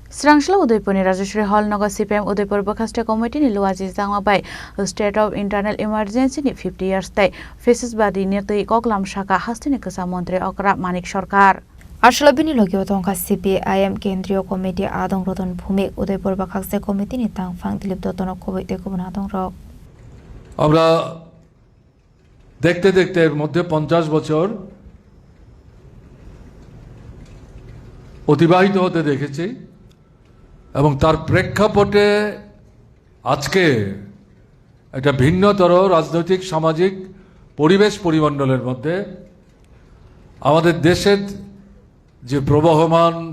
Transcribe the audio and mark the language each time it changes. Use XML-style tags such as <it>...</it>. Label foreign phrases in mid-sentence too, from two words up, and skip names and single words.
<trp>Srangsla Udaipurni Rajeshwari Hall Naga CPM Udaipur Bakhaste Committee ni Luaji Zangwabai</trp> <en>State of Internal Emergency</en> <trp>ni 50 years tai Faces Badi Nirtui Koklam Shaka Hastini Kasa Montri Okra Manik Sarkar Arshilabini Logio Tonka CPIM Kendriyo Committee Adong Roton Bhumik Udaipur Bakhaste Committee ni Tangfang Dilip Dotonok Kobite Kubun Adong Rok</trp> <bn>আমরা দেখতে দেখতে এর মধ্যে 50 বছর অতিবাহিত হতে দেখেছি এবং তার প্রেক্ষাপটে আজকে একটা ভিন্নতর রাজনৈতিক সামাজিক পরিবেশ পরিমণ্ডলের মধ্যে আমাদের দেশের যে প্রবহমান</bn>